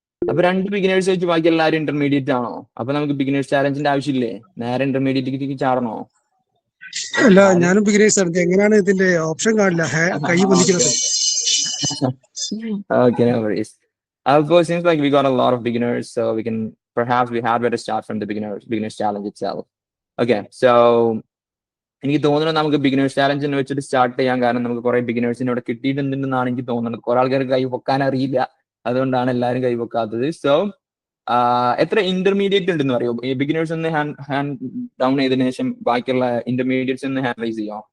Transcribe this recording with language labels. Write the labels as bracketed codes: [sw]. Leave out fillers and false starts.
[ml] അപ്പൊ 2 ബിഗിനേഴ്സ് വെച്ച് ബാക്കി എല്ലാവരും ഇന്റർമീഡിയറ്റ് ആണോ? അപ്പൊ നമുക്ക് ബിഗിനേഴ്സ് ചാലഞ്ചിന്റെ ആവശ്യമില്ലേ? നേരെ ഇന്റർമീഡിയറ്റ് ചാടണോ? അല്ല, ഞാനും ബിഗിനേഴ്സ് ആണ്. എങ്ങനെയാണ് ഇതിന്റെ ഓപ്ഷൻ കാണില്ല, കൈ പൊന്തിക്കുന്നത്? [en] Okay, no worries. It seems like we got a lot of beginners, so perhaps we had better start from the beginners challenge itself. [ml] Okay, so എനിക്ക് തോന്നുന്നു നമുക്ക് ബിഗിനേഴ്സ് ചാലഞ്ച് വെച്ചിട്ട് സ്റ്റാർട്ട് ചെയ്യാൻ. കാരണം നമുക്ക് കുറെ ബിഗിനേഴ്സിനെ ഇവിടെ കിട്ടിയിട്ടുണ്ടെന്നാണ് എനിക്ക് തോന്നുന്നത്. കുറെ ആൾക്കാർക്ക് കൈ പൊക്കാൻ അറിയില്ല, അതുകൊണ്ടാണ് എല്ലാവരും കൈ പൊക്കാത്തത്. സോ എത്ര ഇന്റർമീഡിയറ്റ് ഉണ്ടെന്ന് പറയോ? ഈ ബിഗിനേഴ്സ് ഒന്ന് ഹാൻഡ് ഡൗൺ ചെയ്തതിനു ശേഷം ബാക്കിയുള്ള ഇന്റർമീഡിയറ്റ്സ് ഒന്ന് ഹാൻഡ് റൈസ് ചെയ്യോ?